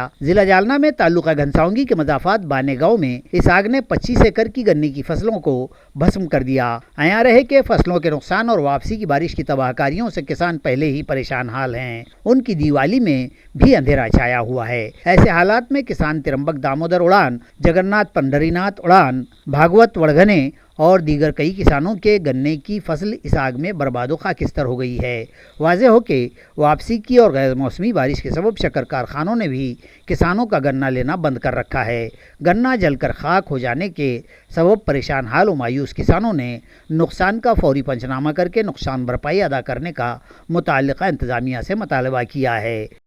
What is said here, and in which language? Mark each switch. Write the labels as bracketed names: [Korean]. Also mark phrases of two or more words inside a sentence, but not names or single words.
[Urdu] ضلع جالنا میں تعلقہ گھنساؤنگی کے مضافات بانے گاؤں میں اس آگ نے 25 ایکڑ کی گنے کی فصلوں کو بھسم کر دیا۔ عیاں رہے کہ فصلوں کے نقصان اور واپسی کی بارش کی تباہ کاریوں سے کسان پہلے ہی پریشان حال ہیں۔ ان کی دیوالی میں بھی اندھیرا چھایا ہوا ہے۔ ایسے حالات میں کسان ترمبک دامودر اڑان، جگناتھ پنڈری ناتھ اڑان، بھاگوت وڑگنے اور دیگر کئی کسانوں کے گنے کی فصل اس آگ میں برباد و خاکستر ہو گئی ہے۔ واضح ہو کہ واپسی کی اور غیر موسمی بارش کے سبب شکر کارخانوں نے بھی کسانوں کا گنا لینا بند کر رکھا ہے۔ گنا جل کر خاک ہو جانے کے سبب پریشان حال و مایوس کسانوں نے نقصان کا فوری پنچنامہ کر کے نقصان بھرپائی ادا کرنے کا متعلقہ انتظامیہ سے مطالبہ کیا ہے۔